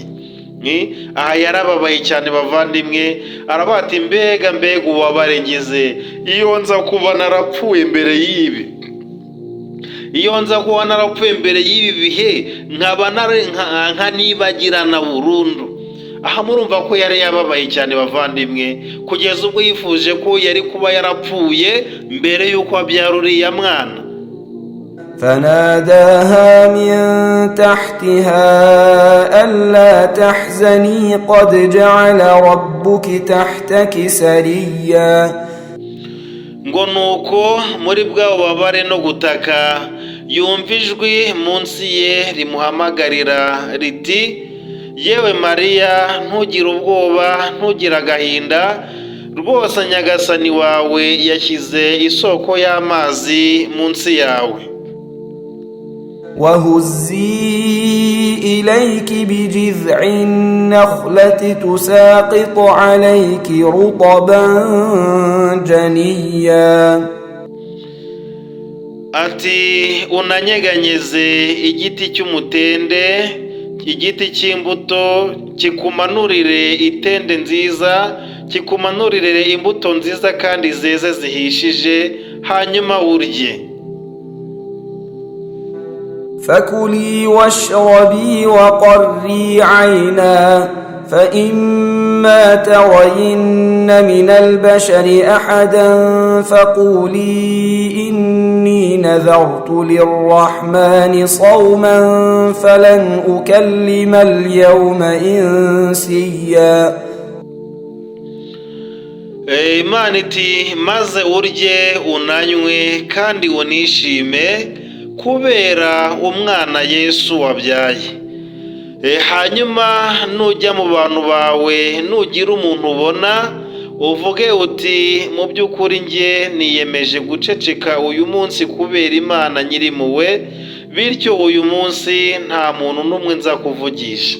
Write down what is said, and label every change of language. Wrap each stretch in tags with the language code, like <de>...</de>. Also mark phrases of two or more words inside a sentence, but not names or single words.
<rw>Aha yarababaye cyane bavandimwe, aravuga ati mbega ububabare ngize, iyo nza kuba narapfuye mbere y'ibi, iyo nza kuba narapfuye mbere y'ibi bihe, nkaba nkanibagirana burundu. Aha murumva ko yari yababaye cyane bavandimwe, kugeza ubwo yifuje ko yari kuba yarapfuye mbere y'uko abyara uriya mwana.</rw> <ar>فناداها من تحتها ألا تحزني قد جعل ربك تحتك سريا.</ar> <rw>ngo nuko muri bwa bubabare no gutaka, yumva ijwi munsi ye rimuhamagarira riti, yewe Mariya, ntugire ubwoba, ntugire agahinda, rwose Nyagasani wawe yashyize isoko y'amazi munsi yawe.</rw> <ar>وهزي إليك بجذع النخلة تساقط عليك رطبا جنيا.</ar> <rw>ati unanyeganyeze igiti cy'umutende, igiti cy'imbuto, kikumanurire itende nziza, kikumanurire imbuto nziza kandi zeze zihishije, hanyuma urye.</rw> <ar>فكلي واشربي وقري عينا فإما ترين من البشر أحدا فقولي إني نذرت للرحمن صوما فلن أكلم اليوم إنسيا.</ar> <rw>Imana iti, maze urye unanywe kandi unishime, kubera umwana Yesu wabyaye. Hanyuma nujya mu bantu bawe, nugira umuntu ubona, uvuge uti, mu by'ukuri njye niyemeje guceceka uyu munsi kubera Imana nyirimpuhwe, bityo uyu munsi nta muntu n'umwe nza kuvugisha.</rw>